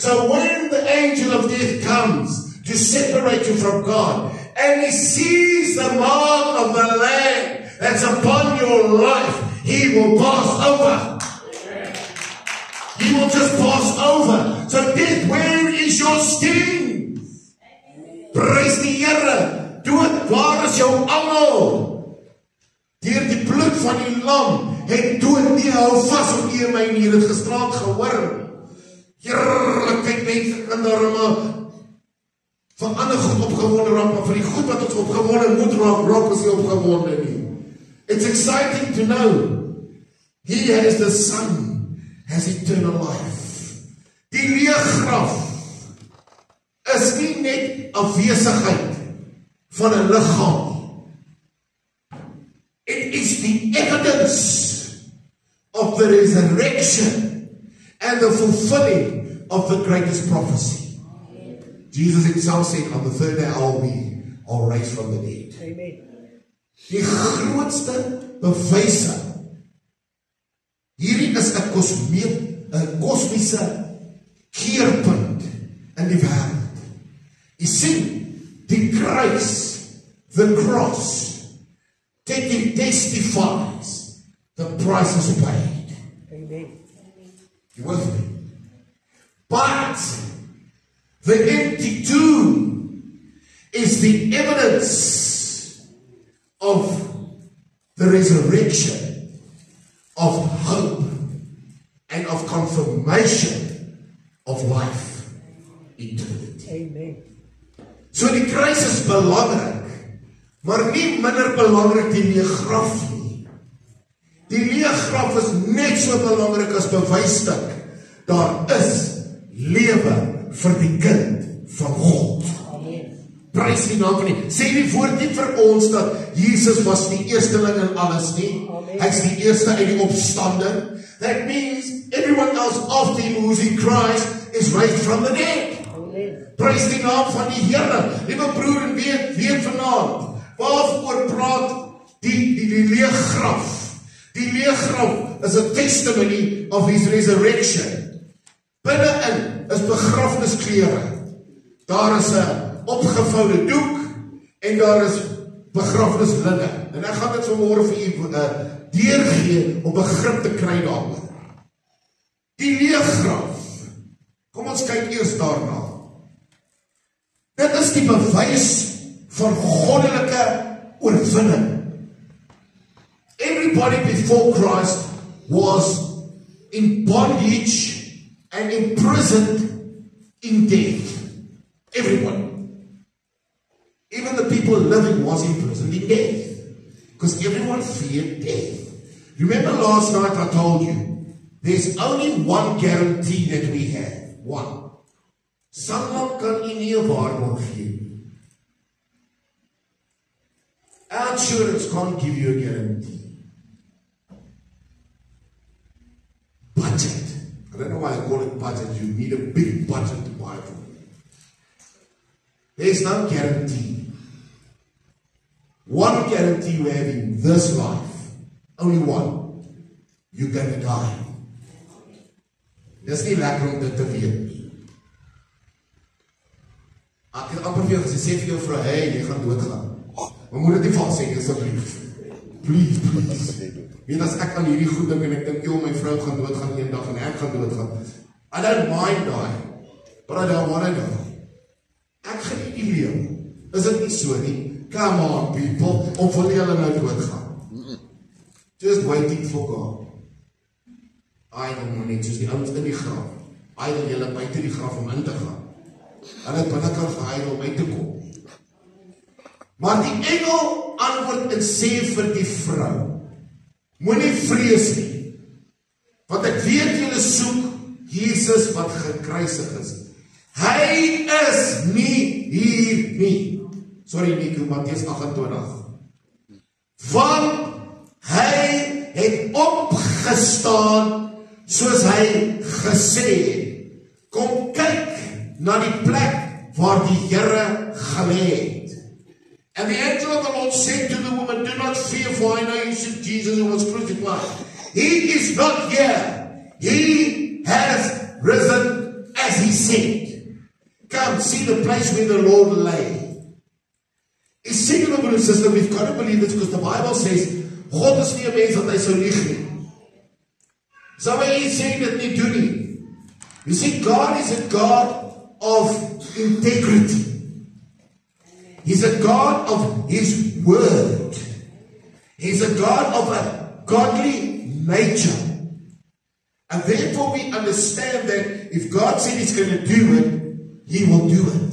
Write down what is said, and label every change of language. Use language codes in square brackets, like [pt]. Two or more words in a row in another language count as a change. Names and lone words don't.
[en] So when the angel of death comes to separate you from God, and he sees the mark of the Lamb that's upon your life, he will pass over. He will just pass over. So death, where is your sting? [af] Prys die Here. Dood, waar is jou angel? Deur die bloed van die lam het dood nie hou vas op U en my nie. Het gestraal gehoor. Heerlikheid mense kan daarom van ander goed opgewonde raak, maar vir die goed wat ons opgewonde moet raak is nie opgewonde nie. [en] It's exciting to know He has the Son, has eternal life. [af] Die leë graf is nie net afwesigheid van 'n liggaam. [en] It is the evidence of the resurrection and the fulfilling of the greatest prophecy. Jesus himself said, on the third day I'll raise from the dead. [af] Amen. Die grootste bewyse. Hierdie is 'n kosmiese keerpunt in die wêreld. [en] You see, [af] die kruis, [en] the cross, testifies the price is paid. Amen. You with me? But the empty tomb is the evidence of the resurrection, of hope, and of confirmation of life eternity. Amen. [af] So die kruis is belangrik, maar nie minder belangrik die leë graf nie. Die leë graf is net so belangrik as bewysstuk. Daar is lewe vir die kind van God. Prys die naam van die. Sê die woord nie vir ons dat Jesus was die eersteling in alles nie. Hy's die eerste uit die opstanding. [en] That means everyone else after him who's in Christ is raised from the dead. [af] Prys die naam van die Here. Liewe broer en weet vanaand, waarvoor praat die leë graf? Die leë graf is 'n [en] testimony of his resurrection. [af] Binne-in is begrafnisklere. Daar is 'n opgevoude doek en daar is begrafnislinne. En ek gaan dit vanmôre vir u deurgee om begrip te kry daaroor. Die leë graf. Kom ons kyk eers daarna. Dit is die bewys van goddelike oorwinning. [en] Everybody before Christ was in bondage and imprisoned in death. Everybody. Even the people living was imprisoned in death. Because everyone feared death. Remember last night I told you, there's only one guarantee that we have. One. [af] Someone kan u nie 'n waarborg gee. [en] Insurance can't give you a guarantee. I don't know why I call it budget. You need a big budget to buy from me. There's no guarantee. One guarantee you have in this life, only one. You're gonna die. [af] Dis nie lekker om dit te weet nie. Ek het amper vir jou gesê vir jou vrou, hey, jy gaan doodgaan. Maar moet dit nie van sê asseblief. Please. Weet as ek aan hierdie goed dink en ek dink, joh, my vrou gaan doodgaan eendag en ek gaan doodgaan. [en] I don't mind die, but I don't want to die. [af] Ek geniet die lewe. Is dit nie so nie? [en] Come on, people, [af] of wil julle nou doodgaan? [en] Just waiting for God. [af] Idle net soos die ouens in die graf. Idle julle buite die graf om in te gaan. Hulle het binnekant gehuil om uit te kom. Maar die engel antwoord en sê vir die vrou, moenie vrees nie, want ek weet julle soek Jesus wat gekruisig is. Hy is nie hier nie. Sorry Nico, Mattheus 28. Want hy het opgestaan soos hy gesê het. Kom kyk na die plek waar die Here gelê het. [en] And the angel of the Lord said to the woman, do not fear, for I know you seek Jesus who was crucified. He is not here. He has risen as he said. Come, see the place where the Lord lay. [af] Is seker, broer en [en] sister, we've got to believe this because the Bible says, [af] God is nie 'n mens dat hy sou lieg nie. Sou hy sê dit nie doen nie. [en] You see, God is a God of integrity. He's a God of His word. He's a God of a godly nature. And therefore we understand that if God said He's going to do it, He will do it.